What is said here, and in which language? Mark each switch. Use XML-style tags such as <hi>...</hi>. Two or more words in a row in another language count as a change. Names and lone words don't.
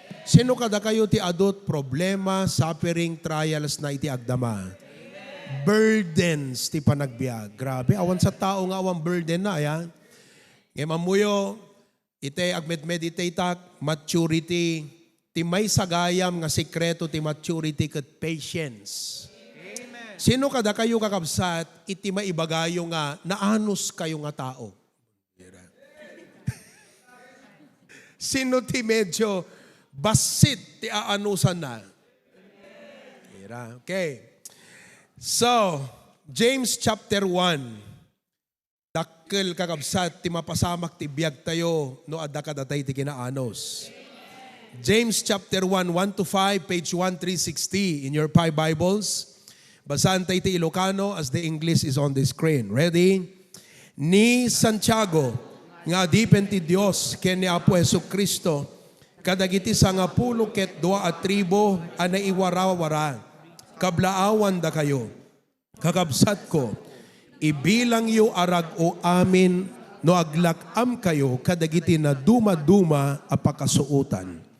<ilo>Sino kada kayo ti adot problema, suffering, trials na iti agdama? Burdens ti panagbiag. Grabe, awan sa tao nga awan burden na, ayan. Ngayon mamuyo, ite agmed-meditate maturity, ti may sagayam nga sikreto ti maturity ket patience. Amen. Sino kada kayo kakabsat, iti maibagayo nga naanos kayo nga tao? Sino ti medyo basit ti aanusan na?</ilo> <en>Okay. So, James chapter 1.</en> <ilo>Dakkel kakabsat ti mapasamak ti biag tayo no adda kadatay ti kinaanos.</ilo> <en>James chapter 1, 1-5, page 1360 in your 5 Bibles.</en> <ilo>Basahan tayo ti Ilocano</ilo> <en>as the English is on the screen. Ready?</en> <ilo>Ni Santiago, nga dipen ti Dios ken ni Apo Jesucristo, kadagiti sangapulo ket 2 tribo a naiwarawara, kablaawan da kayo. Kakabsat ko, ibilang yu arag o amin no aglakam kayo kadagiti na duma-duma a pakasuotan.</ilo>